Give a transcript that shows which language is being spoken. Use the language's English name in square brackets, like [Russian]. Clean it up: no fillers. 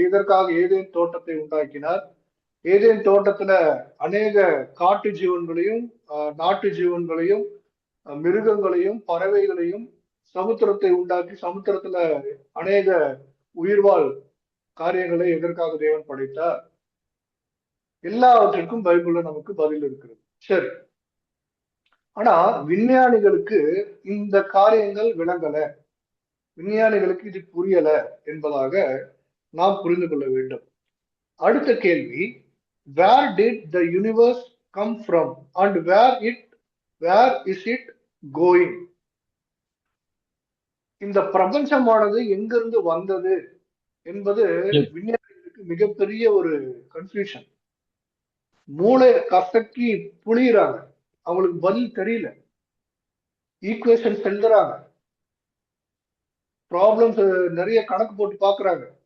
[Tamil] இதற்காக ஏதேன் தோட்டத்தை உண்டாக்கினார். ஏதேன் தோட்டத்துல அநேக காட்டு ஜீவன்களையும், நாட்டு ஜீவன்களையும், மிருகங்களையும், பறவைகளையும், சமுத்திரத்தை உண்டாக்கி சமுத்திரத்துல அநேக உயிர்வாழ் காரியங்களை எதற்காக தேவன் படைத்தார்? எல்லாவற்றிற்கும் பைபிள்ல நமக்கு பதில் இருக்கிறது. சரி, ஆனா விஞ்ஞானிகளுக்கு இந்த காரியங்கள் விளங்கல, விஞ்ஞானிகளுக்கு இது புரியல என்பதாக நாம் புரிந்து கொள்ள வேண்டும். அடுத்த கேள்வி, [English] where did the universe come from and where is it going? [Tamil] இந்த பிரபஞ்சமானது எங்கிருந்து வந்தது என்பது விஞ்ஞானிகளுக்கு மிகப்பெரிய ஒரு கன்ஃபியூஷன். மூளை கசக்கி புளியறாங்க, அவங்களுக்கு பதில் தெரியல. ஈக்குவேஷன் எழுதுறாங்க, ப்ராப்ளம்ஸ் நிறைய கணக்கு போட்டு பாக்குறாங்க.